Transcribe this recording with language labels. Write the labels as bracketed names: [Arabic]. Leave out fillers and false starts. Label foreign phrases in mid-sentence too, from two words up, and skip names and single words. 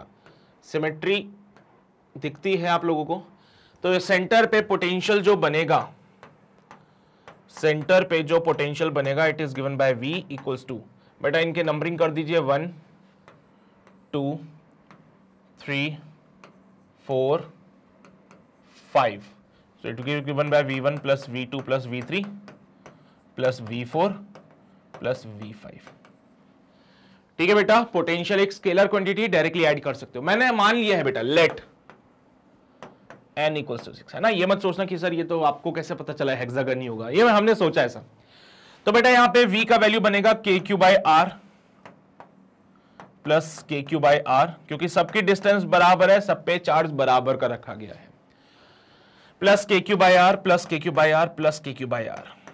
[Hindi] सिमेट्री दिखती है आप लोगों को। तो सेंटर पे पोटेंशियल जो बनेगा, सेंटर पे जो पोटेंशियल बनेगा, [English] it is given by V equals to, [Hindi] बेटा इनके नंबरिंग कर दीजिए 1 2 3, 4, 5. [English] So it will be given by V1 plus V2 plus V3 plus V4 plus V5. [Hindi] ठीक है बेटा, पोटेंशियल एक [English] scalar quantity directly add [Hindi] कर सकते हो। मैंने मान लिया है बेटा [English] let n equals to 6, [Hindi] है ना। ये मत सोचना कि सर ये तो आपको कैसे पता चला हेक्सागन ही होगा, ये हमने सोचा ऐसा। तो बेटा यहां पे v का वैल्यू बनेगा [English] KQ by R plus KQ by R, [Hindi] क्योंकि सबकी डिस्टेंस बराबर है, सब पे चार्ज बराबर का रखा गया है, [English] plus KQ by R plus KQ by R plus KQ by R.